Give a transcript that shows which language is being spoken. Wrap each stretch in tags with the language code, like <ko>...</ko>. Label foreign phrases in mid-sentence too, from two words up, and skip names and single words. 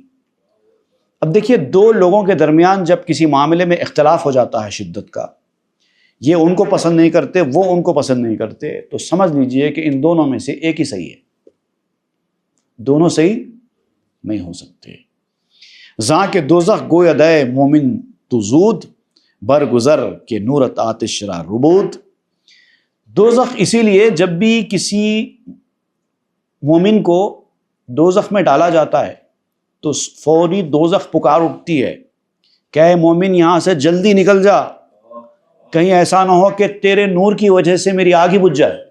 <ur>اب دیکھیے، دو لوگوں کے درمیان جب کسی معاملے میں اختلاف ہو جاتا ہے شدت کا، یہ ان کو پسند نہیں کرتے، وہ ان کو پسند نہیں کرتے، تو سمجھ لیجئے کہ ان دونوں میں سے ایک ہی صحیح ہے. دونوں صحیح نہیں ہو سکتے.</ur> <fa>زاں کے دوزخ گویا دے مومن تو زود، برگزر کے نورت آتش را ربود.</fa> <ur>دوزخ اسی لیے جب بھی کسی مومن کو دوزخ میں ڈالا جاتا ہے تو فوری دوزخ پکار اٹھتی ہے کہ اے مومن یہاں سے جلدی نکل جا، کہیں ایسا نہ ہو کہ تیرے نور کی وجہ سے میری آگ ہی بجھ جائے.</ur>